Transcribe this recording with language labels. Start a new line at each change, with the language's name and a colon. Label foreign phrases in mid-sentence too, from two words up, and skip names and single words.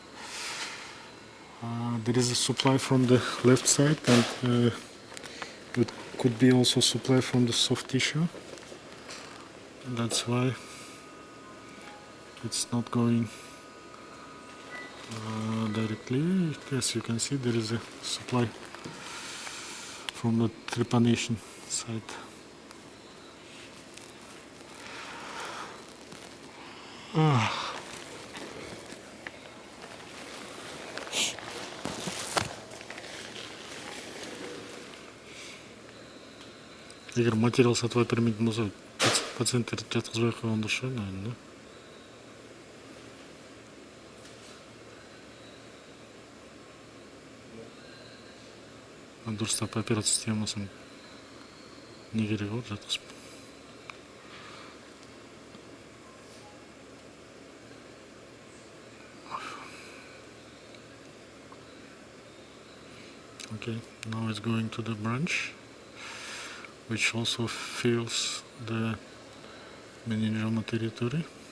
English: There is a supply from the left side and it could be also supply from the soft tissue. That's why it's not going directly. As you can see, there is a supply from the trepanation side.
Kazakh: Егер материал сатып бермейтін болса, пациенттерді жатқызбай қойған дұрыс шығар, наверное, да? Дұрыстап операция істемесең не керек ол жатқызып.
English: Okay, now it's going to the branch, which also fills the meningioma territory.